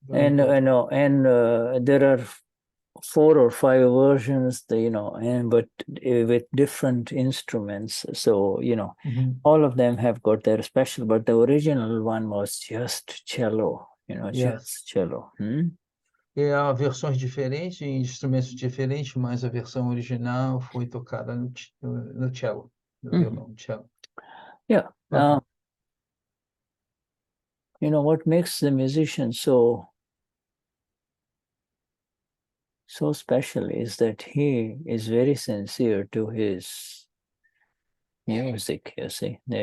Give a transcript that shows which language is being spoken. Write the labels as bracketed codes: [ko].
[en] And there are 4 or 5 versions, but with different instruments. So, all of them have got their special, but the original one was just cello, just cello. [pt] Há versões diferentes, instrumentos diferentes, mas a versão original foi tocada no cello, no violão, cello. [en] Yeah. What makes the musician so special is that he is very sincere to his music, you see.